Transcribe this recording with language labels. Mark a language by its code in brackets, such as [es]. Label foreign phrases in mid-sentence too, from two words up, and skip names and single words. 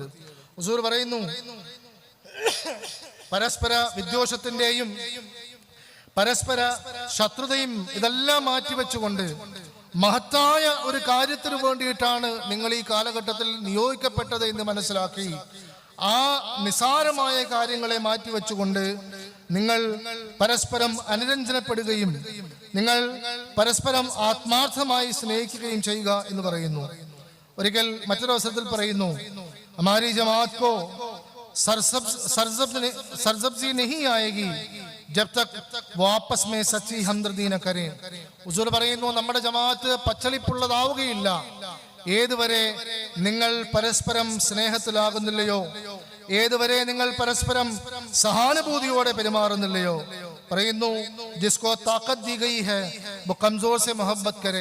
[ml] ഹുസൂർ പറയുന്നു, പരസ്പര വിദ്വേഷത്തിന്റെയും പരസ്പര ശത്രുതയും ഇതെല്ലാം മാറ്റിവെച്ചുകൊണ്ട് മഹത്തായ ഒരു കാര്യത്തിന് വേണ്ടിയിട്ടാണ് നിങ്ങൾ ഈ കാലഘട്ടത്തിൽ നിയോഗിക്കപ്പെട്ടത് എന്ന് മനസ്സിലാക്കി ആ നിസാരമായ കാര്യങ്ങളെ മാറ്റിവെച്ചുകൊണ്ട് നിങ്ങൾ പരസ്പരം അനുരഞ്ജനപ്പെടുകയും നിങ്ങൾ പരസ്പരം ആത്മാർത്ഥമായി സ്നേഹിക്കുകയും ചെയ്യുക എന്ന് പറയുന്നു. ഒരിക്കൽ മറ്റൊരു അവസരത്തിൽ പറയുന്നു, [ur] ہماری جماعت کو سرسبزی نہیں آئے گی جب تک واپس میں سچی ہمدردی نہ کریں. [ml] ഹുസൂർ പറയുന്നു, നമ്മുടെ ജമാഅത്ത് പച്ചളിപ്പുള്ളതാവുകയില്ല ഏതുവരെ നിങ്ങൾ പരസ്പരം സ്നേഹത്തിലാകുന്നില്ലയോ, ഏതുവരെ നിങ്ങൾ പരസ്പരം സഹാനുഭൂതിയോടെ പെരുമാറുന്നില്ലയോ. [ur] പറയുന്നു, جس کو طاقت دی گئی ہے وہ کمزور سے محبت کرے.